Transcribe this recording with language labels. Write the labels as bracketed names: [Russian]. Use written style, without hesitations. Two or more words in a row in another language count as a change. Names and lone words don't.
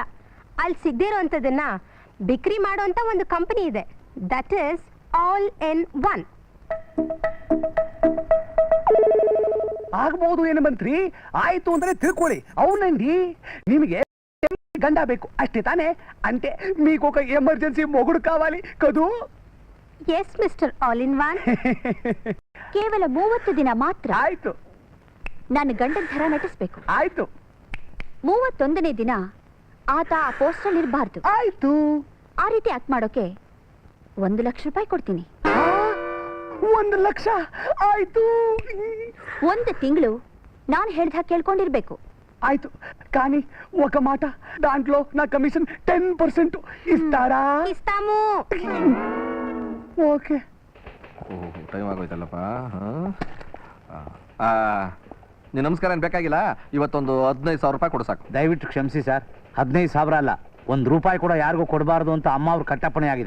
[Kannada] ಅಲ್ಲಿ ಸಿಗದೇ ಇರೋಂಥದ್ದನ್ನ ಬಿಕ್ರಿ ಮಾಡುವಂತ ಒಂದು ಕಂಪನಿ ಇದೆ. [English] that is all in one. [Kannada] ಆಗ್ಬಹುದು ಏನು ಮಂತ್ರಿ, ಆಯ್ತು ಅಂದ್ರೆ ತಿಳ್ಕೊಳ್ಳಿ. ಅವನಂಡಿ ನಿಮಗೆ ಗಂಡ ಬೇಕು ಅಷ್ಟೇ ತಾನೇ, ಅಂತೆ [Telugu] మీకొక ఎమర్జెన్సీ మొగుడు కావాలి కదూ? [English] yes Mister All in One. [Kannada] ಕೇವಲ 30 ದಿನ ಮಾತ್ರ. ಆಯ್ತು ನಾನು ಗಂಡನ ಥರ ನಟಿಸ್ಬೇಕು. ಆಯ್ತು 31ನೇ ದಿನ ಆತ ಆ ಪೋಸ್ಟ್ ಅಲ್ಲಿ ಇರಬಾರ್ದು. ಆಯ್ತು. ಆ ರೀತಿ ಆಕ್ಟ್ ಮಾಡೋಕೆ 1 ಲಕ್ಷ ರೂಪಾಯಿ ಕೊಡ್ತೀನಿ. 1 ಲಕ್ಷ? ಆಯ್ತು. 1 ತಿಂಗಳು ನಾನು ಹೇಳ್ದ ಕೇಳ್ಕೊಂಡಿರ್ಬೇಕು. ಆಯ್ತು, [Telugu] కానీ ఒక మాట, దాంట్లో నా కమిషన్ 10% ఇస్తారా? [Kannada] ಇಸ್ತಾಮು. ಓಕೆ. ಟೈಮ್ ಆಗೋಯ್ತಲ್ಲಪ್ಪ. ನೀನು ನಮಸ್ಕಾರ ಏನು ಬೇಕಾಗಿಲ್ಲ, ಇವತ್ತೊಂದು 15,000 ರೂಪಾಯಿ ಕೊಡು ಸಾಕು. ದಯವಿಟ್ಟು ಕ್ಷಮಿಸಿ ಸರ್, 15,000 ಅಲ್ಲ, 1 ರೂಪಾಯಿ ಕೂಡ ಯಾರಿಗೂ ಕೊಡಬಾರ್ದು ಅಂತ ಅಮ್ಮ ಅವ್ರ ಕಟ್ಟಪ್ಪಣೆ ಆಗಿದೆ.